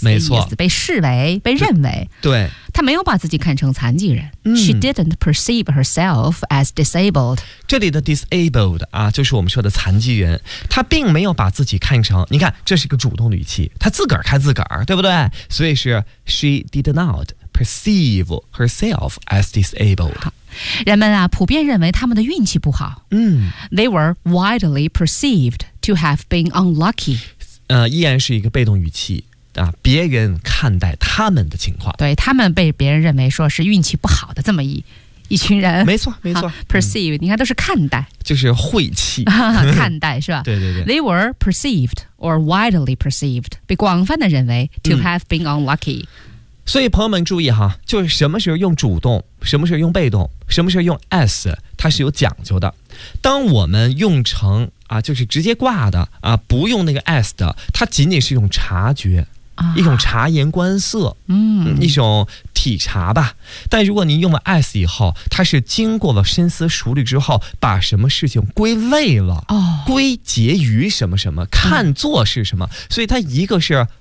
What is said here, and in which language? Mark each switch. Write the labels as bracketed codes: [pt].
[zh] 没错，被视为，被认为。对，她没有把自己看成残疾人。 [en] She didn't perceive herself as disabled. [zh] 这里的 disabled 啊，就是我们说的残疾人。她并没有把自己看成，你看，这是一个主动语气，她自个儿看自个儿，对不对？所以是 [en] she did not perceive herself as disabled. [zh] 人们啊，普遍认为他们的运气不好。 [en] They were widely perceived to have been unlucky. [zh] 依然是一个被动语气。啊、别人看待他们的情况，对，他们被别人认为说是运气不好的这么一群人，没错没错、 perceive、你看都是看待，就是晦气看待是吧，对对对， [en] They were perceived or widely perceived， [zh] 被广泛的认为 [en] to have been unlucky、 [zh] 所以朋友们注意哈，就是什么时候用主动，什么时候用被动，什么时候用 as， 它是有讲究的，当我们用成啊，就是直接挂的啊，不用那个 as 的，它仅仅是一种察觉，一种察言观色、一种体察吧，但如果您用了 as 以后，它是经过了深思熟虑之后，把什么事情归类了、归结于什么什么，看作是什么、所以它一个是